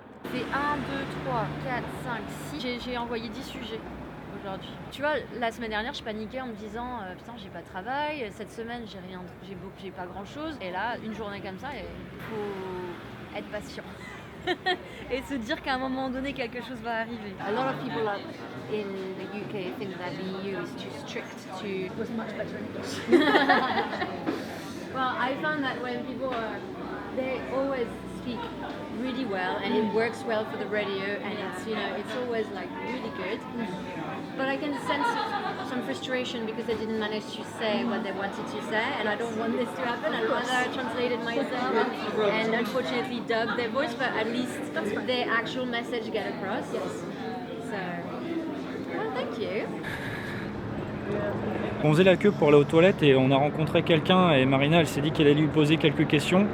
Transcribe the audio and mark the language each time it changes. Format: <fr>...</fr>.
<fr>C'est 1, 2, 3, 4, 5, 6. J'ai envoyé 10 sujets aujourd'hui. Tu vois, la semaine dernière, je paniquais en me disant putain, j'ai pas de travail. Cette semaine, j'ai pas grand chose. Et là, une journée comme ça, il faut être patient. et se dire qu'à un moment donné quelque chose va arriver.</fr> <en>A lot of people in the UK think that the EU is too strict to. Was much better English. Well, I found that when people they always speak really well and it works well for the radio and it's always like really good. But I can sense some frustration because they didn't manage to say what they wanted to say, and I don't want this to happen. I'd rather translate it myself and unfortunately dub their voice, but at least their actual message get across. Yes. So, well, thank you.</en> <fr>On faisait la queue pour aller aux toilettes et on a rencontré quelqu'un et Marina, elle s'est dit qu'elle allait lui poser quelques questions.</fr>